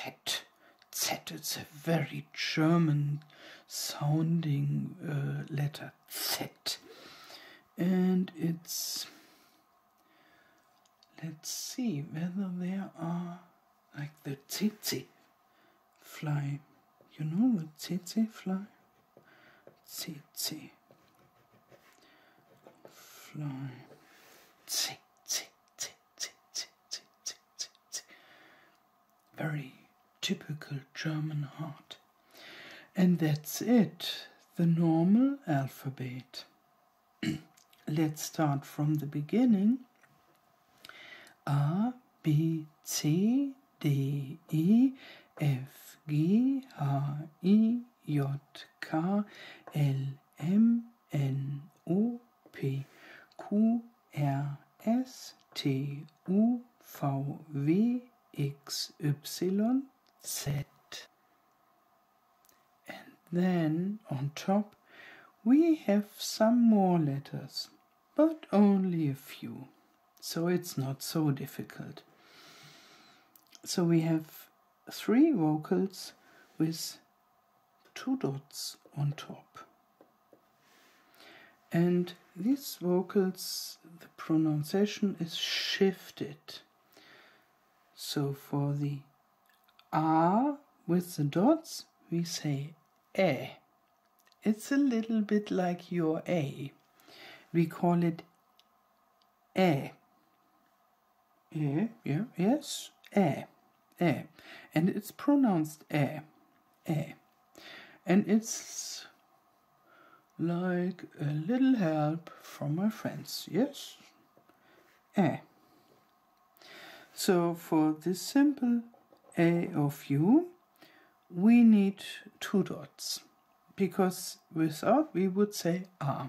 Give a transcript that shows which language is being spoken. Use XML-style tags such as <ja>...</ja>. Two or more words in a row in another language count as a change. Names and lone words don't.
<en>Z, it's a very German sounding letter, Z. And it's, let's see whether there are like the tsetse fly. You know the tsetse fly? Tsetse fly. Tse, tse, tse, tse, tse, tse, tse, tse, tse. Very typical German heart. And that's it, the normal alphabet. Let's start from the beginning. A, B, C, D, E, F, G, H, I, J, K, L, M, N, O, P, Q, R, S, T, U, V, W, X, Y, Z. And then on top we have some more letters. but only a few. So it's not so difficult. So we have 3 vocals with 2 dots on top. And these vocals, the pronunciation is shifted. So for the A with the dots, we say E. It's a little bit like your A. We call it E. E, yeah, yes, E. E. And it's pronounced E. E. And it's like a little help from my friends, yes? E. So for this simple A of U, we need 2 dots, because without we would say A.</en>